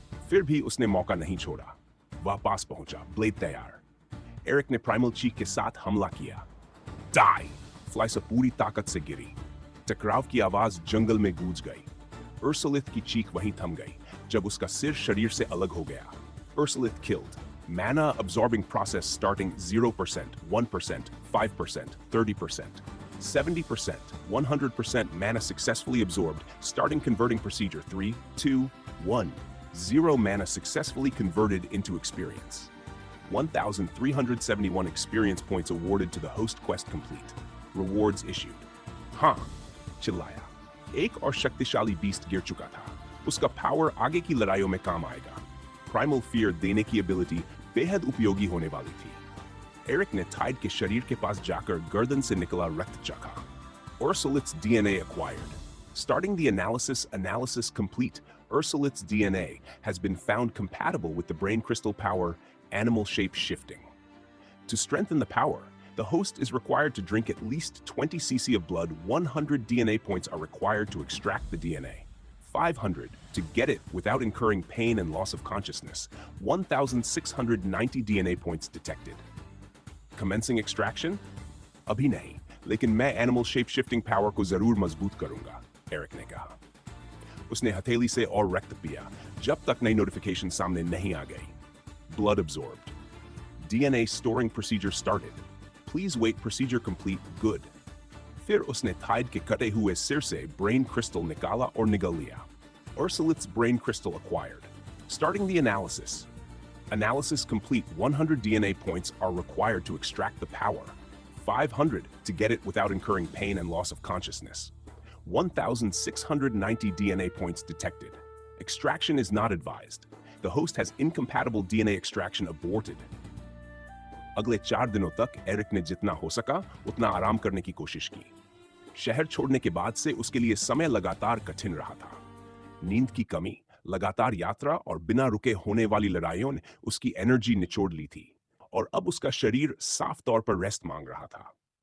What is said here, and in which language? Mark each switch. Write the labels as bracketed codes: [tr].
[hi] फिर भी उसने मौका नहीं छोड़ा। वह पास पहुंचा, ब्लेड तैयार। एरिक ने प्राइमल चीक के साथ हमला किया। डाई! फ्लाइसा पूरी ताकत से गिरी। टकराव की आवाज जंगल में गूंज गई। उर्सुलिथ की चीख वहीं थम गई जब उसका सिर शरीर से अलग हो गया। [en] Ursulath killed. Mana absorbing process starting 0%, 1%, 5%, 30%, 70%, 100% mana successfully absorbed, starting converting procedure 3, 2, 1. 0 mana successfully converted into experience. 1,371 experience points awarded to the host quest complete. Rewards issued. [hi] हाँ, चिल्लाया। एक और शक्तिशाली बीस्ट गिर चुका था। उसका पावर आगे की लड़ाइयों में काम आएगा। प्राइमल फियर देने की एबिलिटी बेहद उपयोगी होने वाली थी। एरिक ने टाइड के शरीर के पास जाकर गर्दन से निकला रक्त चखा। [en] Ursulith's DNA acquired. Starting the analysis complete. Ursulith's DNA has been found compatible with the brain crystal power animal shape shifting. To strengthen the power, the host is required to drink at least 20 cc of blood. 100 DNA points are required to extract the DNA. 500 to get it without incurring pain and loss of consciousness. 1,690 DNA points detected. Commencing extraction? [hi] अभी नहीं, लेकिन मैं animal shape shifting power को जरूर मजबूत करूंगा, Eric ने कहा। उसने हथेली से और रक्त पिया जब तक नई नोटिफिकेशन सामने नहीं आ गई। [en] Blood absorbed. DNA storing procedure started. Please wait procedure complete. Good. [hi] फिर उसने थाइड के कटे हुए सिर से ब्रेन क्रिस्टल निकाला और निगल लिया। [en] Ursulith's brain crystal acquired. Starting the analysis. Analysis complete. 100 DNA points are required to extract the power. 500 to get it without incurring pain and loss of consciousness. 1,690 DNA points detected. Extraction is not advised. The host has incompatible DNA extraction aborted. [hi] अगले 4 दिनों तक Eric ने जितना हो सका उतना आराम करने की कोशिश की। शहर छोड़ने के बाद से उसके लिए समय लगातार कठिन रहा था। नींद की कमी, लगातार यात्रा और बिना रुके होने वाली लड़ाइयों ने उसकी एनर्जी निचोड़ ली थी और अब उसका शरीर साफ तौर पर रेस्ट मांग रहा था।